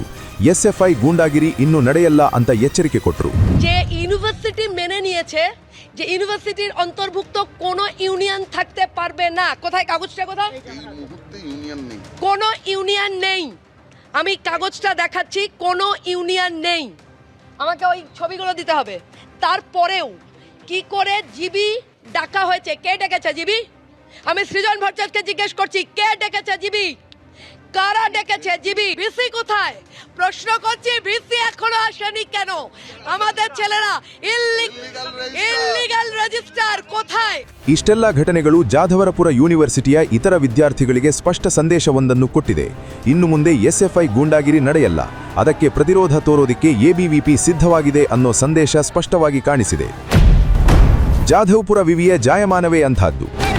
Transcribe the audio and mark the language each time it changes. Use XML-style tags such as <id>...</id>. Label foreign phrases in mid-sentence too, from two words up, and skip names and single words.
<kn>ಎಸ್ಎಫ್ಐ ಗೂಂಡಾಗಿರಿ ಇನ್ನು ನಡೆಯಲ್ಲ ಅಂತ ಎಚ್ಚರಿಕೆ ಕೊಟ್ಟರು.</kn> <bn>যে ইউনিভার্সিটি মেনে নিয়েছে যে ইউনিভার্সিটির অন্তর্ভুক্ত কোনো ইউনিয়ন থাকতে পারবে না। কোথায় কাগজটা? কোথায়? এই মুহূর্তে ইউনিয়ন নেই, কোনো ইউনিয়ন নেই। আমি কাগজটা দেখাচ্ছি, কোনো ইউনিয়ন নেই। আমাকে ওই ছবিগুলো দিতে হবে। তারপরেও কি করে জিবি ডাকা হয়েছে? কে ডেকেছে জিবি? আমি সৃজন ভট্টাচার্যকে জিজ্ঞেস করছি, কে ডেকেছে জিবি? কারা ডেকেছে জিবি? ভিসি কোথায়? প্রশ্ন করছি, ভিসি এখনো আসেনি কেন? আমাদের ছেলেরা</bn> <en>illegal register</en> <bn>কোথায়?</bn> <kn>ಇಷ್ಟೆಲ್ಲ ಘಟನೆಗಳು ಜಾಧವರಪುರ ಯೂನಿವರ್ಸಿಟಿಯ ಇತರ ವಿದ್ಯಾರ್ಥಿಗಳಿಗೆ ಸ್ಪಷ್ಟ ಸಂದೇಶವೊಂದನ್ನು ಕೊಟ್ಟಿದೆ. ಇನ್ನು ಮುಂದೆ ಎಸ್ಎಫ್ಐ ಗೂಂಡಾಗಿರಿ ನಡೆಯಲ್ಲ, ಅದಕ್ಕೆ ಪ್ರತಿರೋಧ ತೋರೋದಕ್ಕೆ ಎಬಿವಿಪಿ ಸಿದ್ಧವಾಗಿದೆ ಅನ್ನೋ ಸಂದೇಶ ಸ್ಪಷ್ಟವಾಗಿ ಕಾಣಿಸಿದೆ. ಜಾಧವ್ಪುರ ವಿವಿಯ ಜಾಯಮಾನವೇ ಅಂಥದ್ದು.</kn>